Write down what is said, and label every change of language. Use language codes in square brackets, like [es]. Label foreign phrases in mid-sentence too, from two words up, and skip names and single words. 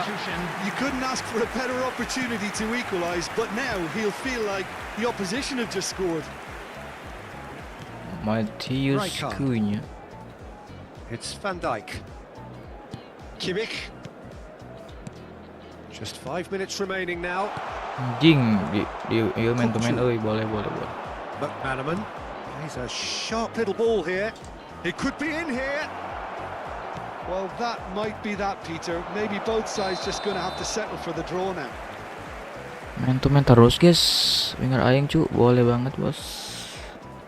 [en] You couldn't ask for a better opportunity to equalise, but now he'll feel like the opposition have just scored. Matius Rijkaard. Cunha. It's Van Dijk. Kimmich. Just 5 minutes remaining now. [id] Anjing di [en] man to man [id] euy, boleh. [en] McManaman. He's a sharp little ball here. It could be in here. Well, that might be that, Peter. Maybe both sides just going to have to settle for the draw now. Man to man [id] terus guys. Winger aing cu, boleh banget bos.